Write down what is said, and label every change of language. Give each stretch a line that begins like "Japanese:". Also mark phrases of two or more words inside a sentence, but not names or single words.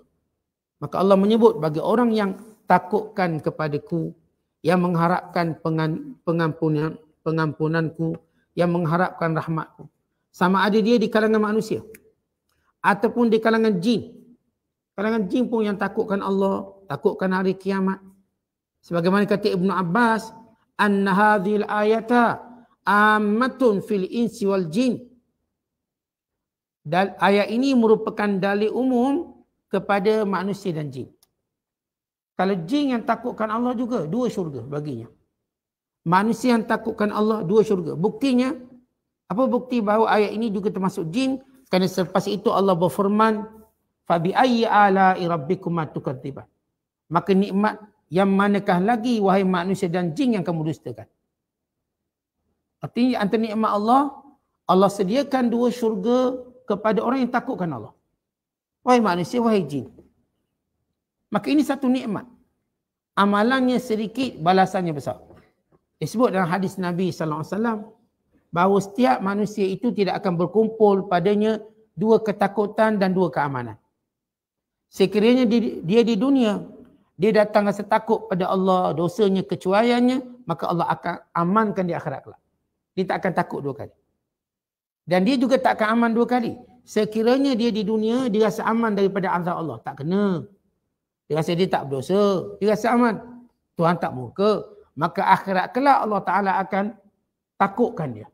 Malay: Maka Allah menyebut bagi orang yang takutkan kepadaku, yang mengharapkan pengampunanku, yang mengharapkan rahmatku. Sama ada dia di kalangan manusia ataupun di kalangan jin. Kalangan jin pun yang takutkan Allah, takutkan hari kiamat. Sebagaimana kata Ibnu Abbas,
Arabic: أن هذه الآية عامة في الإنس والجن.
Malay: Dan ayat ini merupakan dalil umum kepada manusia dan jin. Kalau jin yang takutkan Allah juga, dua syurga baginya. Manusia yang takutkan Allah, dua syurga. Buktinya, apa bukti bahawa ayat ini juga termasuk jin? Kerana selepas itu Allah berfirman,
Arabic: فبأي آلاء ربكما تكذبان.
Malay: Maka nikmat yang manakah lagi wahai manusia dan jin yang kamu dustakan? Artinya antara nikmat Allah, Allah sediakan dua syurga kepada orang yang takutkan Allah. Wahai manusia, wahai jin. Maka ini satu nikmat. Amalannya sedikit, balasannya besar. Disebut dalam hadis Nabi SAW bahawa setiap manusia itu tidak akan berkumpul padanya dua ketakutan dan dua keamanan. Sekiranya dia di dunia, dia datang rasa takut pada Allah, dosanya, kecuaiannya, maka Allah akan amankan di akhirat kelak. Dia tak akan takut dua kali. Dan dia juga tak akan aman dua kali. Sekiranya dia di dunia, dia rasa aman daripada azab Allah. Tak kena. Dia rasa dia tak berdosa. Dia rasa aman. Tuhan tak murka. Maka akhirat kelak Allah Ta'ala akan takutkan dia.